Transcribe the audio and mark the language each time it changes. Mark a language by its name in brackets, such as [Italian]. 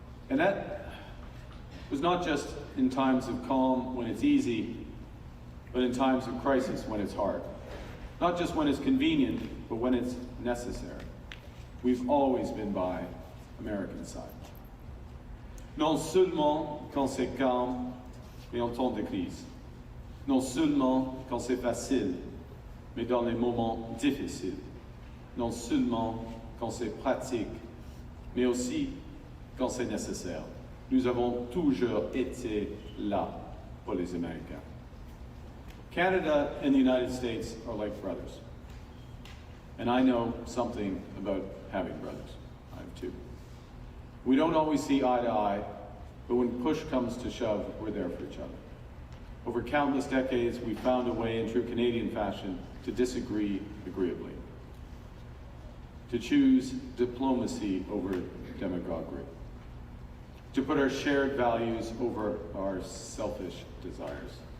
[English] And that was not just in times of calm when it's easy, but in times of crisis when it's hard. Not just when it's convenient, but when it's necessary. We've always been by American side. [French] Non seulement quand c'est calme, mais en temps de crise. Non seulement quand c'est facile, mais dans les moments difficiles. Non seulement quand c'est pratique, mais aussi quand c'est nécessaire. Nous avons toujours été là pour les Américains. [English] Canada and the United States are like brothers. And I know something about having brothers. I have 2. We don't always see eye to eye, but when push comes to shove, we're there for each other. Over countless decades, we found a way in true Canadian fashion to disagree agreeably, to choose diplomacy over demagoguery, to put our shared values over our selfish desires.